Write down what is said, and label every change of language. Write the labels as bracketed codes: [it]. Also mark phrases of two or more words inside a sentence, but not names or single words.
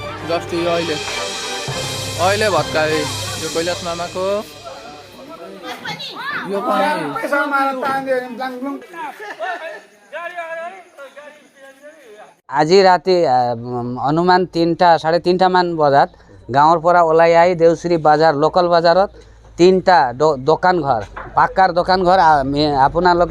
[ne] जस्तो यो अहिले भत्काए यो कैलाश मामाको यो [as] আজি রাতে অনুমান 3টা 3:30 মান বজাত গাঁৱৰ পৰা ওলাই আহি দেউশ্ৰী বাজাৰ লোকাল বাজাৰত 3টা দোকান ঘৰ পাক্কাৰ দোকান ঘৰ আপোনালোকে